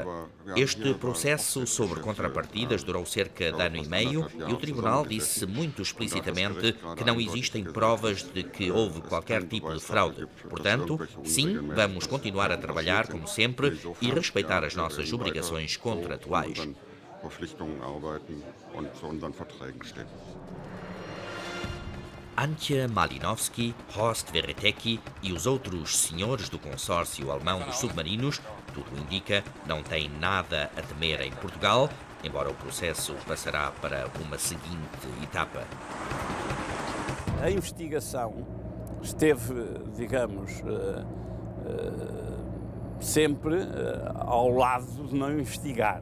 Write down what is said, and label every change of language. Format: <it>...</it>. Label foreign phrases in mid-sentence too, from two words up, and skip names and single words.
<pt>Este processo sobre contrapartidas durou cerca de ano e meio e o Tribunal disse muito explicitamente que não existem provas de que houve qualquer tipo de fraude. Portanto, sim, vamos continuar a trabalhar como sempre e respeitar as nossas obrigações contratuais.</pt> <de>Verpflichtungen arbeiten und zu unseren Verträgen stehen.</de> <pt>Antje Malinowski, Horst Veretecki e os outros senhores do consórcio alemão dos submarinos, tudo indica, não têm nada a temer em Portugal, embora o processo passará para uma seguinte etapa. A investigação esteve, digamos, sempre ao lado de não investigar.</pt>